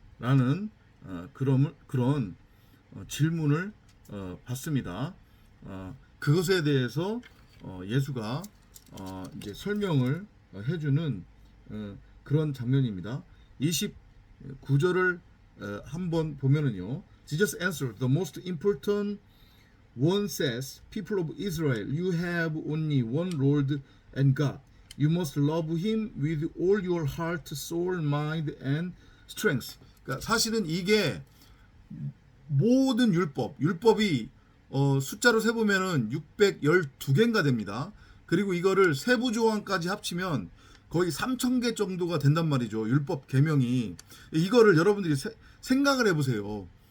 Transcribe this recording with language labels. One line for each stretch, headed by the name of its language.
Korean: 라는 그런 질문을 받습니다. 그것에 대해서 예수가 이제 설명을 해주는 그런 장면입니다. 29절을 한번 보면은요.
English: Jesus answered, the most important one says, people of Israel, you have only one Lord and God. You must love him with all your heart, soul, mind, and strength.
Korean: 그러니까 사실은 이게 모든 율법이 숫자로 세보면은 612개인가 됩니다. 그리고 이거를 세부 조항까지 합치면 거의 3,000개 정도가 된단 말이죠. 율법 계명이. 이거를 여러분들이 생각을 해보세요.